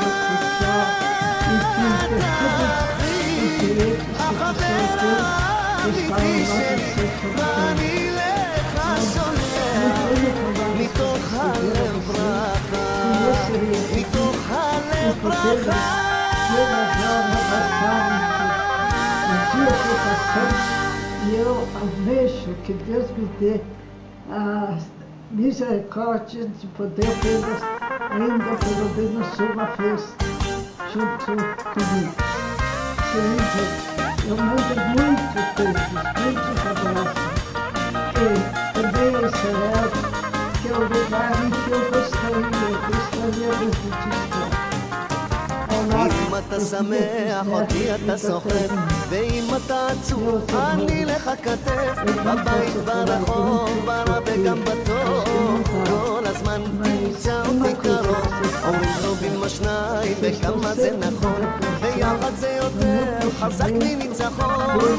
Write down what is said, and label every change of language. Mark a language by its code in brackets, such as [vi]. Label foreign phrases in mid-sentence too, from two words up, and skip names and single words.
[he] החבר האמיתי שלי, ואני לך שולח מתוך הלב ברכה, מתוך הלב ברכה. [pt] E eu almejo que Deus me dê a misericórdia de poder vê-los ainda pelo menos uma vez junto comigo. Querido, eu mando muitos beijos, muitos abraços. E também a Israel, que é o lugar em que eu gostaria muito de estar. [he] אם אתה שמח אותי אתה סוחף, ואם אתה עצוב אני לך כתף. בבית, ברחוב, ברע וגם בטוב, כל הזמן תמצא אותי קרוב. אומרים טובים השניים וכמה זה נכון, ביחד זה יותר חזק מניצחון.